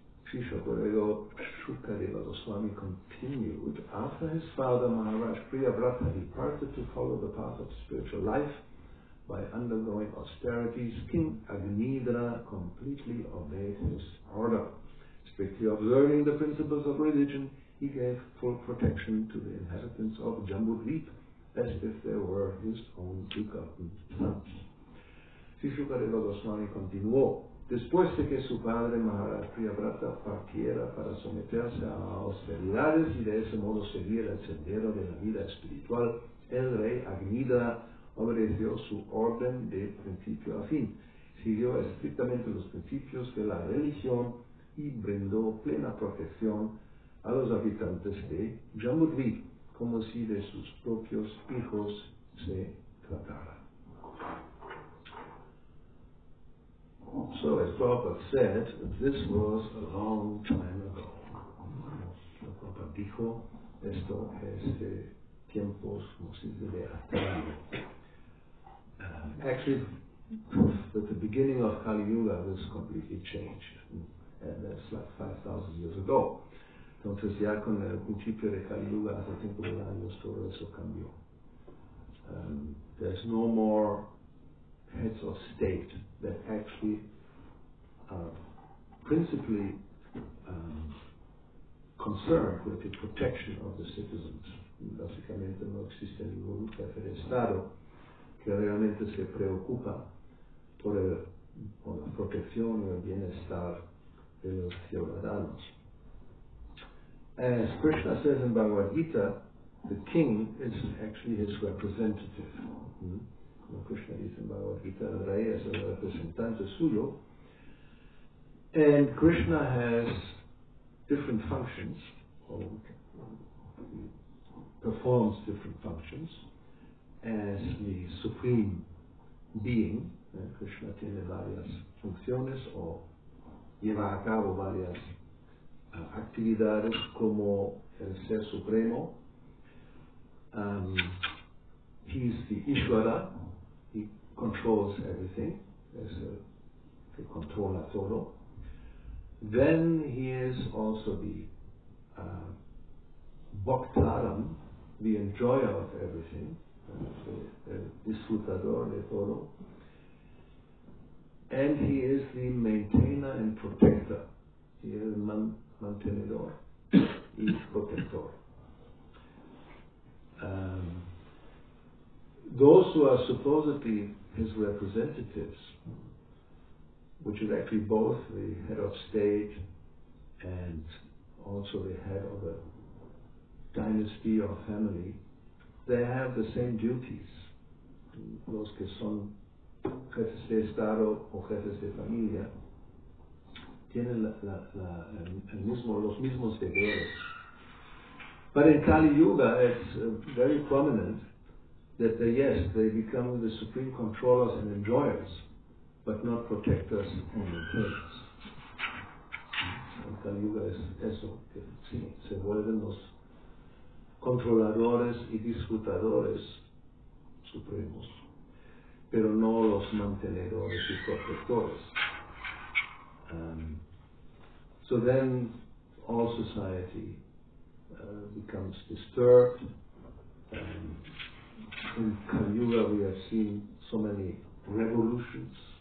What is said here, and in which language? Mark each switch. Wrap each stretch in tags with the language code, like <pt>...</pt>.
<en>Sri Shukadeva Goswami continued, after his father Maharaj Priyavrata departed to follow the path of spiritual life by undergoing austerities, King Agnidra completely obeyed his order. Strictly observing the principles of religion, he gave full protection to the inhabitants of Jambudvip as if they were his own begotten sons.</en> <es>Sri Shukadeva Goswami continuó. Después de que su padre Maharaj Priyavrata partiera para someterse a austeridades y de ese modo seguir el sendero de la vida espiritual, el rey Agnidra obedeció su orden de principio a fin. Siguió estrictamente los principios de la religión y brindó plena protección a los habitantes de Jamudvi, como si de sus propios hijos se tratara.</es> <en>So, as Prabhupada said, this was a long time ago.</en> <es>Prabhupada dijo, esto es de tiempos, como se dice, de antaño.</es> <en>Actually, at the beginning of Kali Yuga, this completely changed. And that's like 5,000 years ago.</en> <es>Entonces ya con el principio de Kali Yuga, hace 5,000 años, todo eso cambió.</es> <en>There's no more heads of state that actually are principally concerned with the protection of the citizens.</en> <es>Básicamente no existe ningún jefe de Estado que realmente se preocupa por la protección y el bienestar de los ciudadanos.</es> <en>As Krishna says in Bhagavad Gita, the king is actually his representative.</en> <es>Como Krishna dice en Bhagavad Gita, el rey es el representante suyo.</es> <en>And Krishna has different functions, or performs different functions as the supreme being.</en> <es>Krishna tiene varias funciones o lleva a cabo varias actividades como el ser supremo.</es> <en>He's the Ishvara, he controls everything,</en> <es>es el que controla todo.</es> <en>Then he is also the Bhaktaram, the enjoyer of everything,</en> <es>el disfrutador de todo.</es> <en>And he is the maintainer and protector. He is</en> <es>mantenedor y protector.</es> <en>Those who are supposedly his representatives, which is actually both the head of state and also the head of a dynasty or family, they have the same duties.</en> <es>Los que son jefes de Estado o jefes de familia tienen los mismos deberes.</es> <en>But in Kali Yuga, it's very prominent that they become the supreme controllers and enjoyers, but not protectors and maintainers.</en> <es>En Kali Yuga es eso, que sí, se vuelven los controladores y disfrutadores supremos, pero no los mantenedores y protectores.</es> <en>So then all society becomes disturbed. In Kali Yuga we have seen so many revolutions.</en>